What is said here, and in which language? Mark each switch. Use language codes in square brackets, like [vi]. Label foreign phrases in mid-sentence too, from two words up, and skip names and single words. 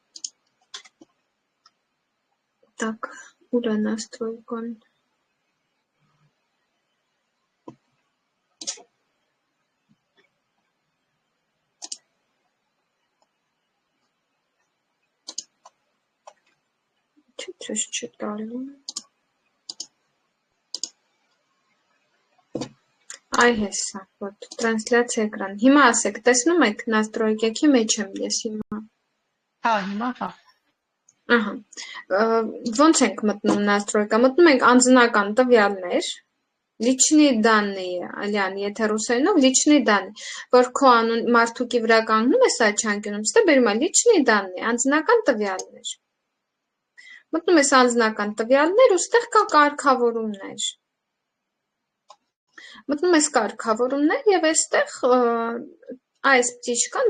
[hy] Так, ուր է настройкան։ Չես չտալու։ Այ հեսա, вот, տրանսլյացիա էկրան։ Հիմա ասեք, տեսնում եք, настройкեքի մեջ եմ ես հիմա։ Հա, հիմա հա։ Ահա, ոնց ենք մտնում настройка, մտնում ենք անձնական տվյալներ, [ru] личные данные, [hy] Ալյան, եթե ռուսերենով [ru] личные данные, [hy] որ քո անուն մարդուկի վրա կանգնում ես այդ չանկյունում, ստե բերում է [ru] личные данные, [hy] անձնական տվյալներ։ Մտնում ես անձնական տվյալներ, ուստեղ կա կարգավորումներ։ Մտնում ես կարգավորումներ եւ այստեղ այս բժիշկան